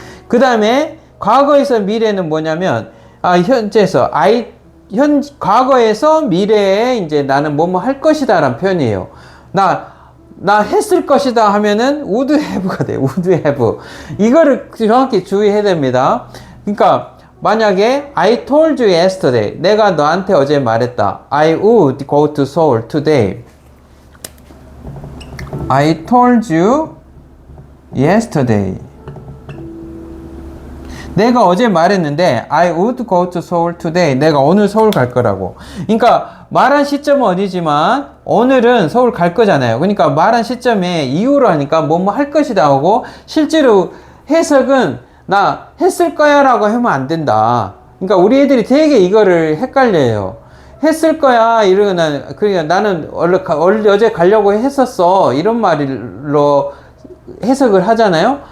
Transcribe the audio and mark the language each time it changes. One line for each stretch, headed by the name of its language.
Korean: 그 다음에 과거에서 미래는 뭐냐면 현재에서 과거에서 미래에 이제 나는 뭐뭐 할 것이다 라는 표현이에요. 나 했을 것이다 하면은 would have가 돼요.
English: would have.
Korean: 이거를 정확히 주의해야 됩니다. 그러니까 만약에
English: I told you yesterday.
Korean: 내가 너한테 어제 말했다.
English: I would go to Seoul today. I told you yesterday.
Korean: 내가 어제 말했는데
English: I would go to Seoul today.
Korean: 내가 오늘 서울 갈 거라고. 그러니까 말한 시점은 어디지만 오늘은 서울 갈 거잖아요. 그러니까 말한 시점에 이유로 하니까 뭐뭐 할 것이다 하고 실제로 해석은 나 했을 거야 라고 하면 안 된다. 그러니까 우리 애들이 되게 이거를 헷갈려요. 했을 거야 이러면 그러니까 나는 어제 가려고 했었어 이런 말로 해석을 하잖아요.